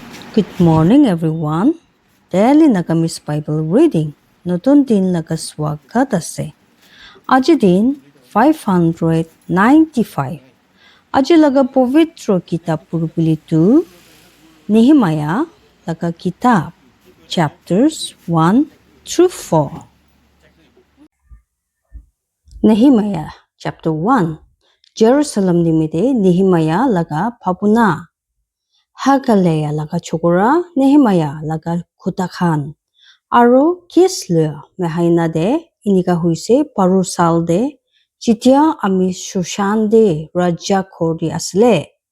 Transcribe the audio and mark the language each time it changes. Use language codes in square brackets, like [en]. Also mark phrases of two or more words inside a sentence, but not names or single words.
[en] Good morning, everyone. Daily Nagamis Bible Reading. [nag] Notun din nagaswagat ase. Aji din 595. Aji laga povitro kitab purpulitu Nehemiah laga kitab [en] chapters 1 through 4. [nag] Nehemiah chapter 1. Jerusalem nimide Nehemiah laga papuna. Hagaleya laga chokora Nehemiah laga kutakhan. Aro Kislev mehaina de inika huise parusal de jitia ami Shushan de raja khori asle.